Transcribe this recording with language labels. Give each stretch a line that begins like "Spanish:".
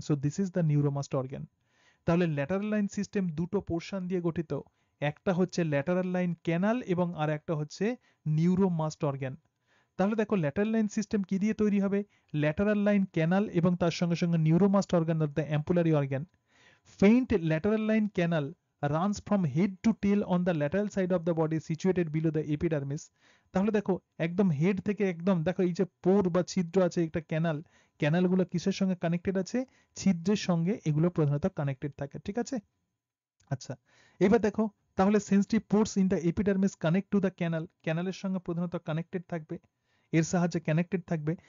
English: So this is the neuromast organ.
Bangla: তাহলে lateral line system দুটো portion দিয়ে গঠিত, একটা হচ্ছে ল্যাটারাল লাইন ক্যানাল এবং আর একটা হচ্ছে নিউরোমাস্ট অর্গান। তাহলে দেখো ল্যাটারাল লাইন সিস্টেম কি দিয়ে তৈরি হবে, ল্যাটারাল লাইন ক্যানাল এবং তার সঙ্গে সঙ্গে নিউরোমাস্ট organ or the ampullary organ.
English: Faint lateral line canal runs from head to tail on the lateral side of the body situated below the epidermis।
Bangla: তাহলে দেখো একদম হেড থেকে একদম দেখো এই যে পোর বা ছিদ্র আছে একটা ক্যানাল, ক্যানালগুলো কিসের সঙ্গে কানেক্টেড আছে, ছিদ্রের সঙ্গে এগুলো প্রধানত কানেক্টেড থাকে, ঠিক আছে। আচ্ছা, এবার দেখো তাহলে
English: sensitive pores in the epidermis connect to the canal,
Bangla: ক্যানালের সঙ্গে প্রধানত কানেক্টেড থাকবে, এর সাহায্যে কানেক্টেড থাকবে।